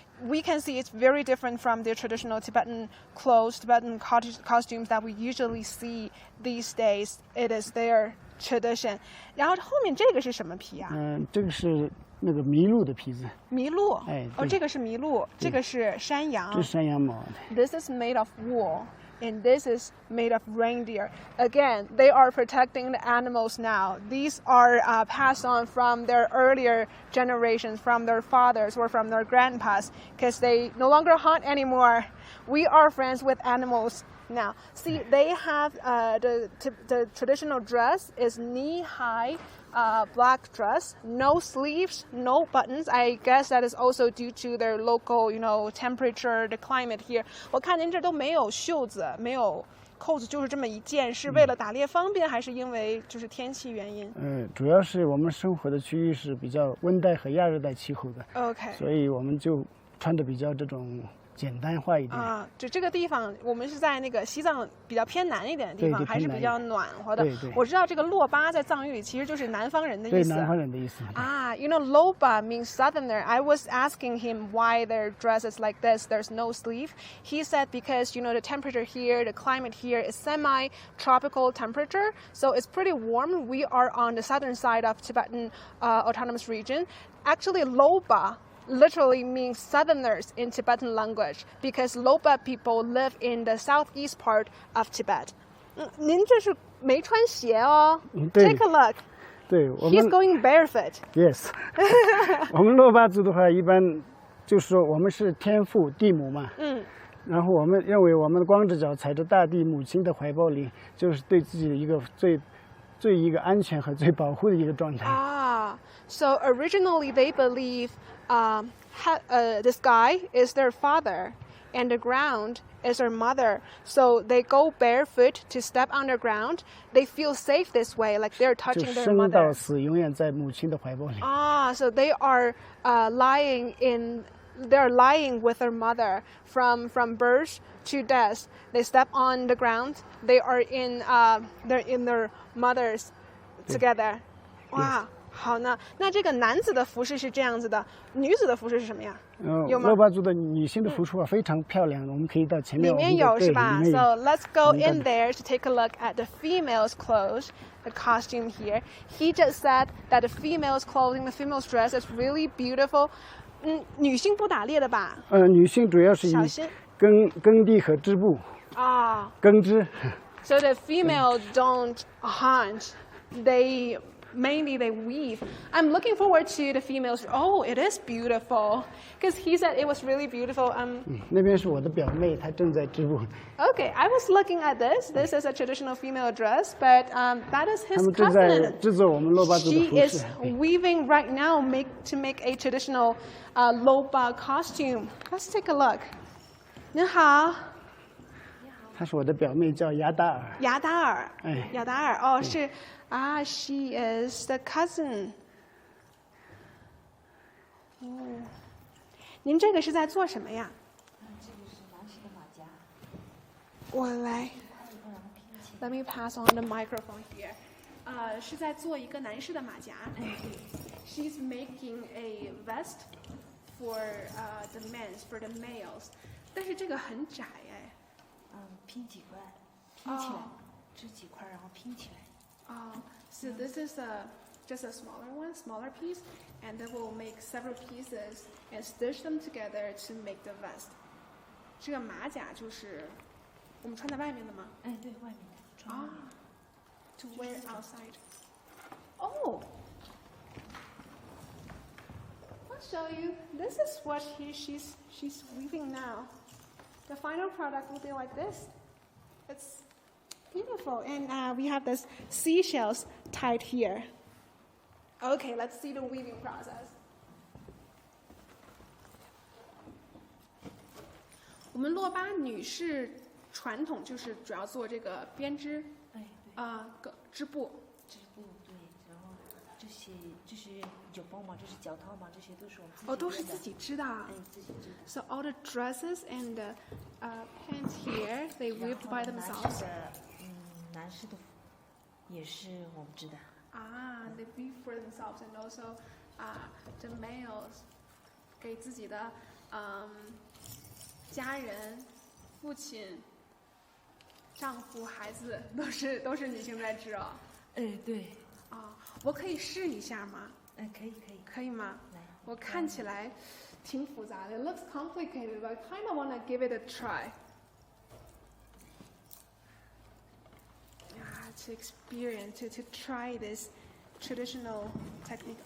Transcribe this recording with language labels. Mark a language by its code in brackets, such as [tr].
[en] We can see it's very different from the traditional Tibetan clothes, Tibetan costumes that we usually see these days. It is their tradition. [zh] 然后后面这个是什么皮啊？这个是那个麋鹿的皮子。麋鹿。哎。哦，这个是麋鹿，这个是山羊。这是山羊毛的。 [en] This is made of wool. And this is made of reindeer. Again, they are protecting the animals now. These are passed on from their earlier generations, from their fathers or from their grandpas, because they no longer hunt anymore. We are friends with animals now. See, they have the traditional dress is knee-high black dress, no sleeves, no buttons. I guess that is also due to their local, temperature, the climate here. [zh] 我看您这都没有袖子，没有扣子，就是这么一件，是为了打猎方便，还是因为就是天气原因？主要是我们生活的区域是比较温带和亚热带气候的。 OK。所以我们就穿的比较这种。简单化一点啊，就这个地方，我们是在那个西藏比较偏南一点的地方，还是比较暖和的。对。我知道这个洛巴在藏语里其实就是南方人的意思。对，南方人的意思。 [en] 啊，Lhoba means southerner. I was asking him why their dress is like this. There's no sleeve. He said because the temperature here, the climate here is semi-tropical temperature, so it's pretty warm. We are on the southern side of Tibetan autonomous region. Actually, Lhoba literally means southerners in Tibetan language because Lhoba people live in the southeast part of Tibet. [zh] 您这是没穿鞋哦。 [en] Take a look. [zh] 对，我们 [en] He's going barefoot. Yes. [zh] 我们洛巴族的话，一般就是说我们是天父地母嘛。然后我们认为我们的光着脚踩着大地母亲的怀抱里，就是对自己的一个最一个安全和最保护的一个状态。 [en] So originally they believe the sky is their father and the ground is their mother. So they go barefoot to step on the ground. They feel safe this way, like they're touching their [zh] 生 [en] mother. [zh] 到死永远在母亲的怀抱里。 [en] So they are they're lying with their mother from birth to death. They step on the ground. They are they're in their mothers together. [zh] 哇。好呢，那这个男子的服饰是这样子的，女子的服饰是什么呀？有吗？洛巴族的女性的服饰非常漂亮，我们可以到前面。里面有是吧 [en] ？So let's go in there to take a look at the females' clothes, the costume here. He just said that the females' clothing, the females' dress is really beautiful. [zh] 女性不打猎的吧？女性主要是以耕地和织布。耕织。 [en] So the females don't hunt. Mainly they weave. I'm looking forward to the females. Oh, it is beautiful. Because he said it was really beautiful. [zh] 那边是我的表妹，她正在织布。 [en] Okay, I was looking at this. This is a traditional female dress, but that is his cousin. [zh] 他们正在制作我们洛巴族的服饰。 [en] She is weaving right now to make a traditional Lhoba costume. Let's take a look. [zh] 您好。她是我的表妹，叫雅达尔。雅达尔。雅达尔。哦，是。 [en] She is the cousin. [zh] 您这个是在做什么呀？这个是男士的马甲。我来。 [en] Let me pass on the microphone here. [zh] 是在做一个男士的马甲。 [en] She's making a vest for the males. [zh] 但是这个很窄哎。拼几块，拼起来，织几块，然后拼起来。 [en] So this is just a smaller piece, and then we'll make several pieces and stitch them together to make the vest. [zh] 这个马甲就是我们穿在外面的吗？对，外面的。穿外面的。 [en] To wear outside. Oh. I'll show you. This is what she's weaving now. The final product will be like this. It's beautiful, and we have this seashells tied here. Okay, let's see the weaving process. [zh] 我们洛巴女士传统就是主要做这个编织，哎，对，织布。织布对，然后这是有包嘛，这是脚套嘛，这些都是我们自己哦，都是自己织的。哎，自己织的。 [en] So all the dresses and the pants here, they weaved by themselves. [zh] 男士的也是我们织的。 [en] They weave for themselves, and also the males [zh] 给自己的家人、父亲、丈夫、孩子都是女性在织哦。哎，对。我可以试一下吗？哎，可以。可以吗？来，我看起来挺复杂的。 [en] It looks complicated, but I kind of want to give it a try. To experience, to try this traditional technique.